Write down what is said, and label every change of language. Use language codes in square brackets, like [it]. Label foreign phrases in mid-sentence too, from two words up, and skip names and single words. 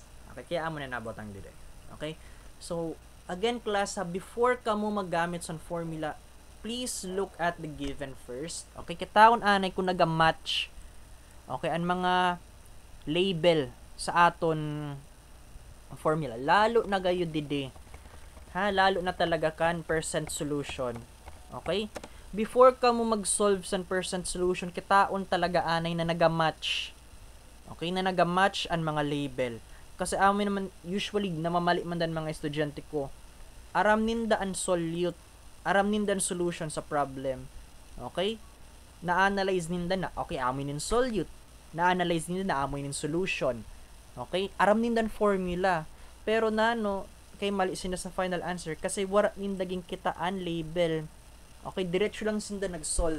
[bik] Okay, kaya amo na nabot ang dito. [en] Okay? So, again class, before [bik] ka mo maggamit sa [en] formula, please look at the given first. [bik] Okay, kitaon anay kung naga-match. Okay, ang mga label sa aton formula. Lalo na gayo dide. Ha, lalo na talaga kan [en] percent solution. [bik] Okay? Before ka mo mag-solve sa [en] percent solution, [bik] kitaon talaga anay na naga-match. Okay, na naga-match ang mga label. Kasi amin naman, usually, namamali man dan mga estudyante ko, aram ninda ang solute, aram ninda ang solution sa problem. Okay? Na-analyze ninda na, okay, amin yung solute. Na-analyze ninda na amin yung solution. Okay? Aram ninda ang formula. Pero nano, kay mali sila sa final answer kasi wala nindaging kitaan label. Okay, diretso lang sinda nag-solve.